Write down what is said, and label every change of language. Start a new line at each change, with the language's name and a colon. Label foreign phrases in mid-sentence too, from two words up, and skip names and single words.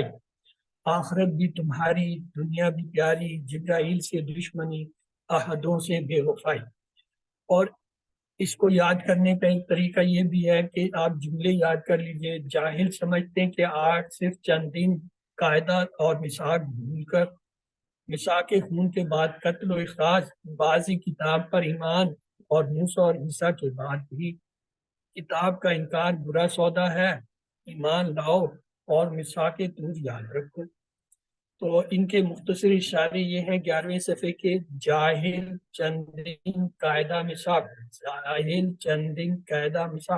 Urdu: آخرت بھی تمہاری، دنیا بھی پیاری، جبرائیل سے دشمنی، عہدوں سے بے وفائی۔ اور اس کو یاد کرنے کا ایک طریقہ یہ بھی ہے کہ آپ جملے یاد کر لیجئے۔ جاہل سمجھتے ہیں کہ آج صرف چند دن، قاعدہ اور مساک بھول کر، مساک خون کے بعد قتل و اخراج، بعضی کتاب پر ایمان، اور موسیٰ اور عیسیٰ کے بعد بھی کتاب کا انکار برا سودا ہے، ایمان لاؤ اور مساک طور یاد رکھو۔ تو ان کے مختصر اشارے یہ ہیں 11ویں صفحے کے۔ جاہل چند دن، قاعدہ مساک، جاہل چند دن، قاعدہ مساک۔